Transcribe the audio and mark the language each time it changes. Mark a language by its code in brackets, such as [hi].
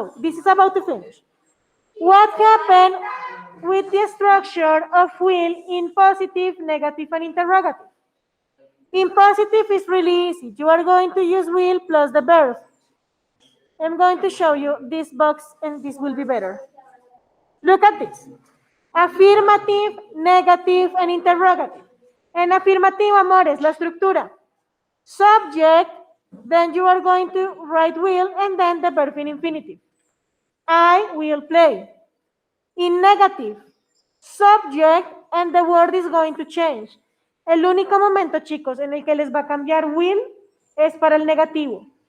[en] So, this is about to finish. What happened with the structure of will in positive, negative, and interrogative? In positive, it's really easy. You are going to use will plus the verb. I'm going to show you this box, and this will be better. Look at this. Afirmative, negative, and interrogative. [es] En afirmativo, amores, la estructura. [en] Subject, then you are going to write will, and then the verb in infinitive. I will play. In negative, subject, and the word is going to change. [es] El único momento, chicos, en el que les va a cambiar will es para el negativo.